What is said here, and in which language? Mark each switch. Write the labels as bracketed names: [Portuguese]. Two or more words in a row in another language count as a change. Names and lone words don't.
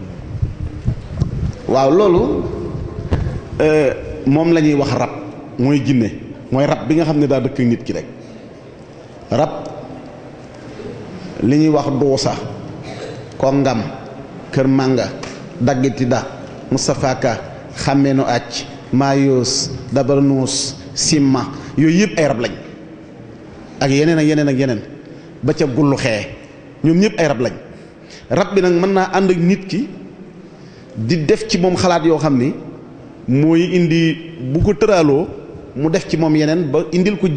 [Wolof] waaw loolu moom la ñuy wax rab mooy jinne mooy rab bi nga xam ne daa dëkk nit ki rek rab li ñuy wax duusa kongam kër mànga daggiti da Moustapha Ka xàmmeenu àcc maayoos dabarnuus simma yooyu yëpp ay rab lañ ak yeneen ak yeneen ak yeneen ba ca gullu xee ñoom ñëpp ay rab lañ rab bi nag mën naa ànd ak nit ki di def ci moom xalaat yoo xam ni mooy indi bu ko tëraaloo mu def ci moom yeneen ba indil ko